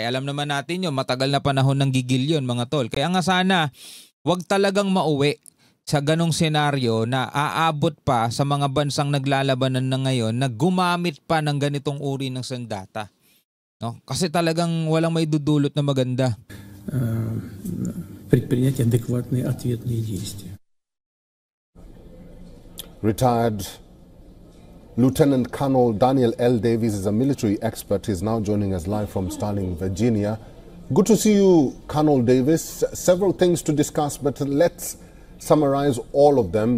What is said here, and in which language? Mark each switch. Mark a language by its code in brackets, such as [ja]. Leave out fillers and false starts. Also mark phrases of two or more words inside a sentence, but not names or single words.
[tl] Alam naman natin yun, matagal na panahon ng gigil yun, mga tol. Kaya nga sana, wag talagang mauwi sa ganong senaryo na aabot pa sa mga bansang naglalabanan na ngayon na gumamit pa ng ganitong uri ng sandata. No? Kasi talagang walang may dudulot na maganda. [ru] Предпринять адекватные ответные действия. [en] Retired Lieutenant Colonel Daniel L. Davies is a military expert. He's now joining us live from Starling, Virginia. Good to see you, Colonel Davis. Several things to discuss, but let's summarize all of them.